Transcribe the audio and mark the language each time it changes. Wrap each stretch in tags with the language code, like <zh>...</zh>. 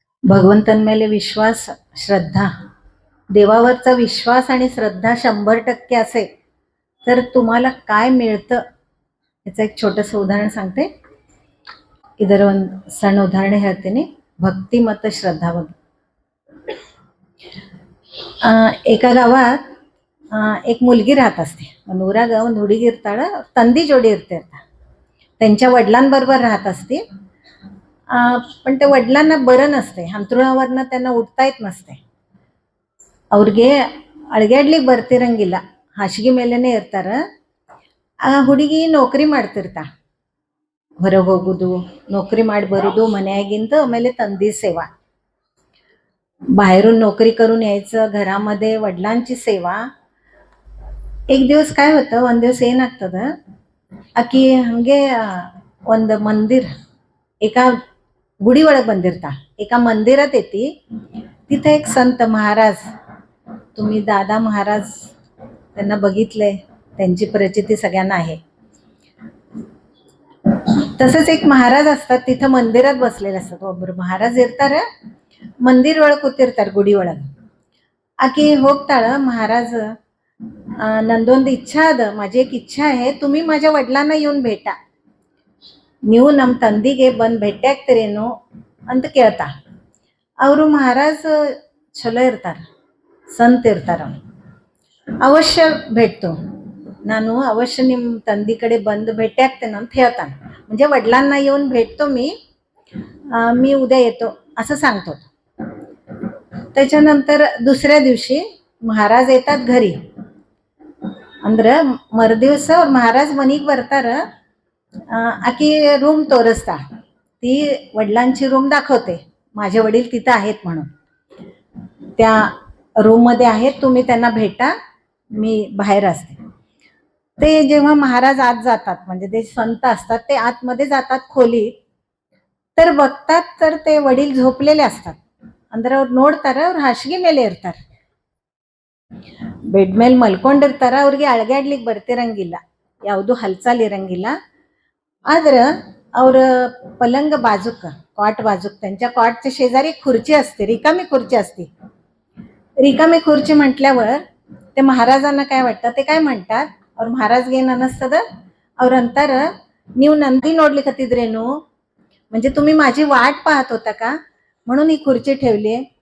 <mr>भगवंतांमेले विश्वास, श्रद्धा, देवावरचा विश्वास आणि श्रद्धा 100% असेल तर तुम्हाला काय मिळतं याचं एक छोटंसं उदाहरण सांगते.</mr> <kn>इधर ಒಂದು ಸಣ್ಣ ಉದಾಹರಣೆ ಹೇಳ್ತೀನಿ. ಭಕ್ತಿ ಮತ್ತು ಶ್ರದ್ಧಾ ಬಗ್ಗೆ.</kn> <mr>एका गावात एक मुलगी राहत असते.</mr> <kn>ಒಂದು ಊರಾಗ ಒಂದು ಹುಡುಗಿ ಇರ್ತಾಳೆ, ತಂದಿ ಜೋಡಿ ಇರ್ತಿರ್ತಾಳೆ.</kn> <mr>त्यांच्या वडिलांबरोबर राहत असते. पण त्या वडिलांना बरं नसते, अंथरुणावरनं त्यांना उठता येत नसते.</mr> <kn>ಅವ್ರಿಗೆ ಅಳಗ್ಯಾಡ್ಲಿಕ್ಕೆ ಬರ್ತಿರಂಗಿಲ್ಲ, ಹಾಸಿಗೆ ಮೇಲೇನೆ ಇರ್ತಾರ. ಆ ಹುಡುಗಿ ನೌಕರಿ ಮಾಡ್ತಿರ್ತಾಳೆ. ಹೊರಗೆ ಹೋಗೋದು, नोकरी ಮಾಡಿ ಬರೋದು ಮನೆಯಾಗಿಂದ, ಆಮೇಲೆ ತಂದಿ ಸೇವಾ,</kn> <mr>बाहेरून नोकरी करून यायचं, घरामध्ये वडिलांची सेवा. एक दिवस काय होतं,</mr> <kn>ಒಂದು ದಿವಸ ಏನಾಗ್ತದ, ಆಕಿ ಹಂಗೆ ಒಂದು ಮಂದಿರ, एका ಗುಡಿ ಒಳಗೆ ಬಂದಿರ್ತಾ</kn> <mr>एका मंदिरात येते. तिथे एक संत महाराज, तुम्ही दादा महाराज त्यांना बघितलंय, त्यांची प्रचिती सगळ्यांना आहे. तसंच एक महाराज असतात, तिथं मंदिरात बसलेले असतात.</mr> <kn>ಒಬ್ರು ಮಹಾರಾಜ್ ಇರ್ತಾರ, ಮಂದಿರ ಒಳಗೆ ಕೂತಿರ್ತಾರೆ ಗುಡಿ ಒಳಗೆ. ಆಕೆ ಹೋಗ್ತಾಳ, ಮಹಾರಾಜ್ ನಂದೊಂದು ಇಚ್ಛಾ ಅದ,</kn> <mr>माझी एक इच्छा आहे, तुम्ही माझ्या वडिलांना येऊन भेटा,</mr> <kn>ನೀವು ನಮ್ಮ ತಂದಿಗೆ ಬಂದು ಭೇಟಿ ಆಗ್ತೀರೇನು ಅಂತ ಕೇಳ್ತಾ. ಅವರು ಮಹಾರಾಜ್ ಚಲೋ ಇರ್ತಾರ, ಸಂತ ಇರ್ತಾರ. ಅವಶ್ಯ</kn> <mr>भेटतो,</mr> <kn>ನಾನು ಅವಶ್ಯ ನಿಮ್ಮ ತಂदी ಕಡೆ ಬಂದು ಭೇಟಿ ಆಗ್ತೇನೆ ಅಂತ ಹೇಳ್ತಾನೆ.</kn> <mr>म्हणजे वडिलांना येऊन भेटतो मी उद्या येतो असं सांगतो. त्याच्यानंतर दुसऱ्या दिवशी महाराज येतात घरी.</mr> <kn>ಅಂದ್ರೆ ಮರುದಿವಸ ಅವ್ರು ಮಹಾರಾಜ್ ಮನೆಗೆ ಬರ್ತಾರ. आकी रूम तोरसता,</kn> <mr>ती वडिलांची रूम दाखवते, माझे वडील तिथं आहेत म्हणून. त्या रूम मध्ये आहेत, तुम्ही त्यांना भेटा, मी बाहेर असते. ते जेव्हा महाराज आत जातात, म्हणजे ते संत असतात, ते आतमध्ये जातात खोलीत, तर बघतात तर ते वडील झोपलेले असतात.</mr> <kn>ಅಂದ್ರೆ ಅವ್ರು ನೋಡ್ತಾರ, ಅವ್ರು ಹಾಸಿಗೆ ಮೇಲೆ ಇರ್ತಾರೆ, ಬೆಡ್ ಮೇಲೆ ಮಲ್ಕೊಂಡಿರ್ತಾರ. ಅವ್ರಿಗೆ ಅಳಗಾಡ್ಲಿಕ್ಕೆ ಬರ್ತಿರಂಗಿಲ್ಲ, ಯಾವುದು ಹಲ್ಚಾಲ್ ಇರಂಗಿಲ್ಲ. ಆದ್ರೆ ಅವ್ರ</kn> <mr>पलंग बाजूक, कॉट बाजूक, त्यांच्या कॉटच्या शेजारी खुर्ची असते, रिकामी खुर्ची असते. रिकामी खुर्ची म्हटल्यावर ते महाराजांना काय वाटतं, ते काय म्हणतात,</mr> <kn>ಅವ್ರ ಮಹಾರಾಜ್ಗೆ ಏನು ಅನ್ನಿಸ್ತದ, ಅವ್ರು ಅಂತಾರ, ನೀವು ನಂದಿ ನೋಡ್ಲಿಕ್ಕತ್ತಿದ್ರೇನು,</kn> <mr>म्हणजे तुम्ही माझी वाट पाहत होता का, म्हणून ही खुर्ची ठेवली.</mr>